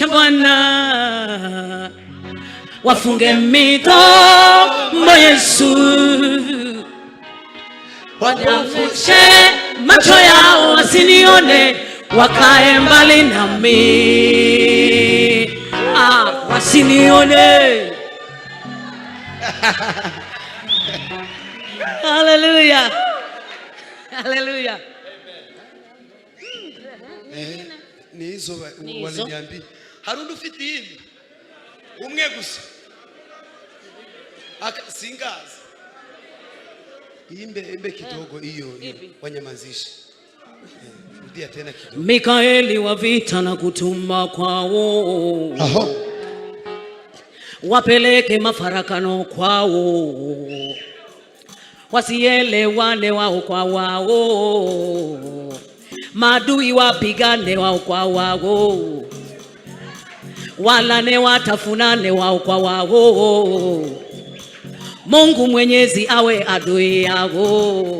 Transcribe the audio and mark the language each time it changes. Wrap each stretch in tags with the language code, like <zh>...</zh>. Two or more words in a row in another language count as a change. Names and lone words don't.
<sw>Bwana, wafunge midomo Yesu, wanyafushe macho yao wasinione, wakae mbali nami, wasinione. Haleluya, haleluya. Ni hizo waliniambia.</sw> <rn>Harundu ufite hili umwe gusa singazi imbe</rn> <sw>kidogo hiyo wanyamazishe. Rudia tena kidogo. Mikaeli wa vita na kutuma kwao, wapeleke mafarakano kwao, wasielewane wao kwa wao, madui wapigane wao kwa wao, walane watafunane wao kwa wao, Mungu Mwenyezi awe adui yao.</sw>